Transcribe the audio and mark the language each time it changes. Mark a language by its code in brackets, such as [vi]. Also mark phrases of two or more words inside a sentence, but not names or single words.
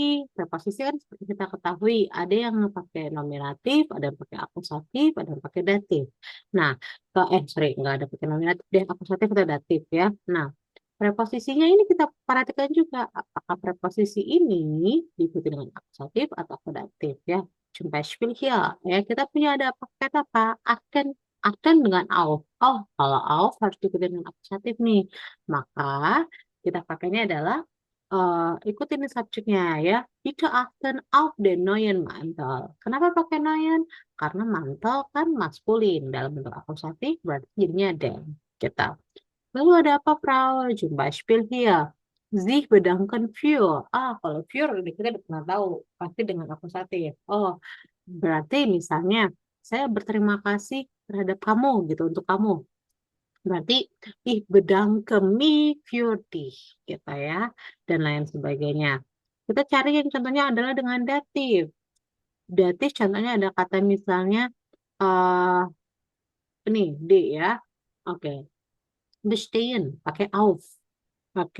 [id] Preposisi kan seperti kita ketahui, ada yang pakai nominatif, ada yang pakai akusatif, ada yang pakai datif. Nah, sorry, nggak ada pakai nominatif deh, akusatif atau datif ya. Nah, preposisinya ini kita perhatikan juga, apakah preposisi ini diikuti dengan akusatif atau datif ya. [de] Zum Beispiel hier, [id] ya kita punya ada paket apa? Akan dengan auf. Oh, kalau auf harus diikuti dengan akusatif nih. Maka kita pakainya adalah ikutin nih subjeknya ya. [de] Bitte achten auf den neuen Mantel. [id] Kenapa pakai neuen? Karena mantel kan maskulin dalam bentuk akusatif berarti jadinya den. Kita. Lalu ada apa, [de] Frau? Zum Beispiel hier. Sie bedanken für. [id] Kalau für udah kita udah pernah tahu. Pasti dengan akusatif. Oh, berarti misalnya saya berterima kasih terhadap kamu gitu untuk kamu. Berarti [de] bedanke mich für dich [id] gitu ya dan lain sebagainya. Kita cari yang contohnya adalah dengan datif. Datif contohnya ada kata misalnya eh ini D ya. Oke. Bestehen pakai auf. Oke.